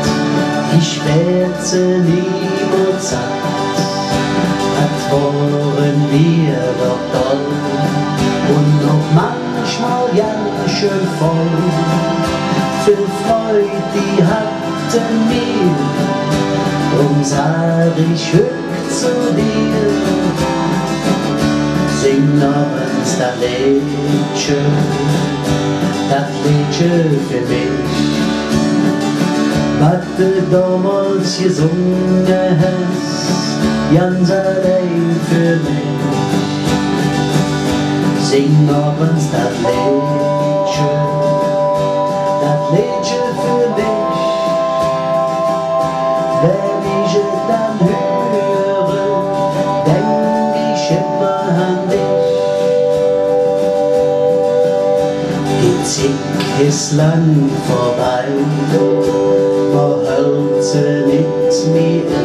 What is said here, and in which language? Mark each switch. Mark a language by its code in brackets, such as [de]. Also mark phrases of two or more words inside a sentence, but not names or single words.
[de] Ich werd sie niemals satt, als waren wir doch toll und noch manchmal ganz schön voll. Viel Freude, die hatten wir, drum sag ich höch zu dir. [nds] Sing noch eens dat liedje für mich, wat du damals gesungen hast, [de] ganz allein für mich. [nds] Sing noch eens dat liedje für mich, [de] wenn ich es dann höre, denk ich immer an dich. Die Zeit ist lang vorbei, man hält sie nicht mehr an.